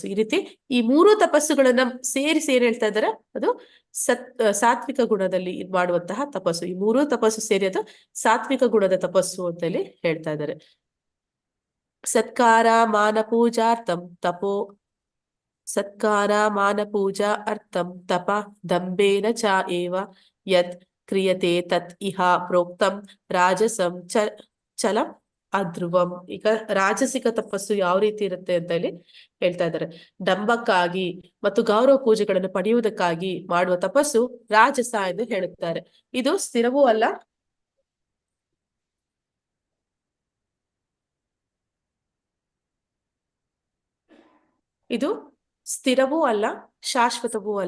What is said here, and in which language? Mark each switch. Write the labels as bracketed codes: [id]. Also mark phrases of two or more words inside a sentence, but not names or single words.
[kn] ಈ ರೀತಿ ಈ ಮೂರು ತಪಸ್ಸುಗಳನ್ನ ಸೇರಿಸಿ ಏನ್ ಹೇಳ್ತಾ ಇದ್ದಾರೆ, ಅದು ಸಾತ್ವಿಕ ಗುಣದಲ್ಲಿ ಮಾಡುವಂತಹ ತಪಸ್ಸು. ಈ ಮೂರು ತಪಸ್ಸು ಸೇರಿ ಅದು ಸಾತ್ವಿಕ ಗುಣದ ತಪಸ್ಸು ಅಂತ ಹೇಳಿ ಹೇಳ್ತಾ ಇದ್ದಾರೆ. [sa] ಸತ್ಕಾರ ಮಾನ ಪೂಜಾರ್ಥಂ ತಪೋ ಸತ್ಕಾರ ಮಾನ ಪೂಜಾ ಅರ್ಥಂ ತಪ ದಂಬೇನ ಚ ಏವ ಯತ್ ಕ್ರಿಯತೆ ತತ್ ಇಹ ಪ್ರೋಕ್ತಂ ರಾಜಸಂ ಚಲಂ ಅಧ್ರುವಂ. [kn] ಈಗ ರಾಜಸಿಕ ತಪಸ್ಸು ಯಾವ ರೀತಿ ಇರುತ್ತೆ ಅಂತ ಹೇಳಿ ಹೇಳ್ತಾ ಇದ್ದಾರೆ. ಡಂಬಕ್ಕಾಗಿ ಮತ್ತು ಗೌರವ ಪೂಜೆಗಳನ್ನು ಪಡೆಯುವುದಕ್ಕಾಗಿ ಮಾಡುವ ತಪಸ್ಸು ರಾಜಸ ಎಂದು ಹೇಳುತ್ತಾರೆ. ಇದು ಸ್ಥಿರವೂ ಅಲ್ಲ, ಇದು ಸ್ಥಿರವೂ ಅಲ್ಲ, ಶಾಶ್ವತವೂ ಅಲ್ಲ.